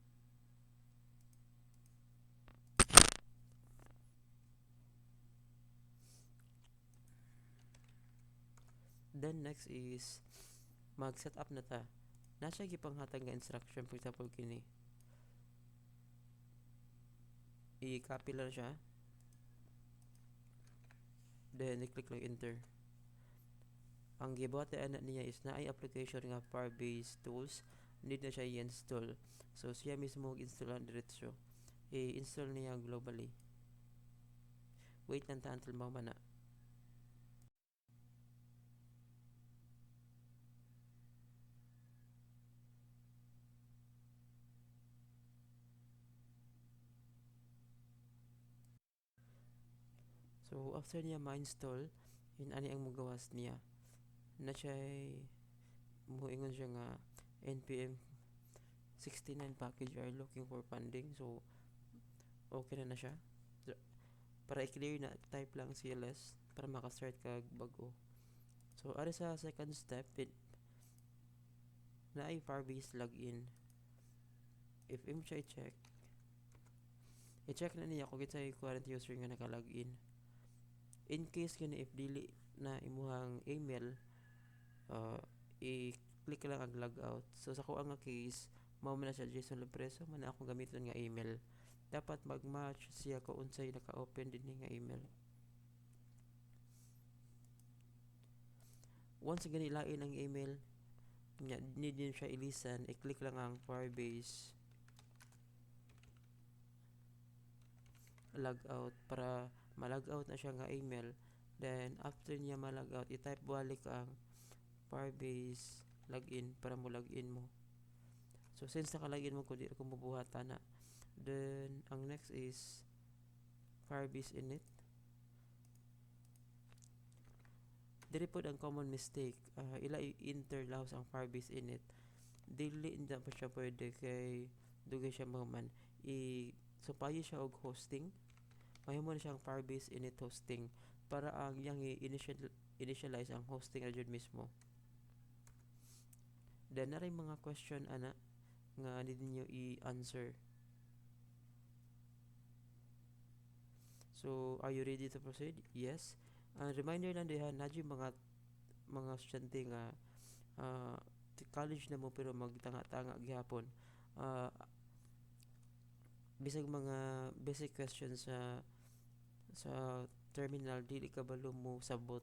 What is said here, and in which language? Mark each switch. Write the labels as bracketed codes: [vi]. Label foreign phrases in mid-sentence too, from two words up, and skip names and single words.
[ceb] Then, [en] next is, [ceb] mag-set up na ta. Nasa gipanghatag nga instruction, [en] for example, [ceb] kini. I-copy lang siya. Then, i-click lang enter. Ang gibuhat na niya is na ay application nga Firebase tools, need na siya i-install. So siya mismo mag-install ang diretso. I-install niya globally. Wait lang ta until mamana. So after niya ma-install, yun ani ang magawas niya. Na siya muingon siya nga NPM 69 [en] package are looking for funding. [ceb] So okay na siya. So, para i-clear na type lang CLS para maka-start kag bago. So ari sa [en] second step, [ceb] na ay Firebase login. If imo siya i-check na niya kung kinsay [en] current user [ceb] nga naka-login. [en] In case [ceb] gani if dili na imuhang email, i-click lang ang logout. So sa ko nga case, mao man na siya Jason Lepreso man na akong gamiton nga email. Dapat mag-match siya kung unsay naka-open din nga email. Once gani lain ang email, need din siya i-listen, i-click lang ang Firebase logout para ma-logout na siya nga email. Then after niya ma-logout, i-type balik ang Firebase login para mo login mo. So since naka-login mo, kundi ako mabuhatan na. Then ang [en] next is [ceb] Firebase init. Diri pod ang [en] common mistake, [ceb] ila i-enter laos ang Firebase init. Dili na pa siya pwede kay dugay siya mahuman. So payo siya og hosting. Mahimo na siyang Firebase init hosting para ang yang initialize ang hosting na jud mismo. Then naray mga question ana nga need niyo i-answer. [en] So are you ready to proceed? Yes. [ceb] Reminder lang diha na mga estudyante nga college na mo pero magtanga-tanga gihapon. Bisag mga [en] basic questions [ceb] sa terminal dili kabalo mo sabot.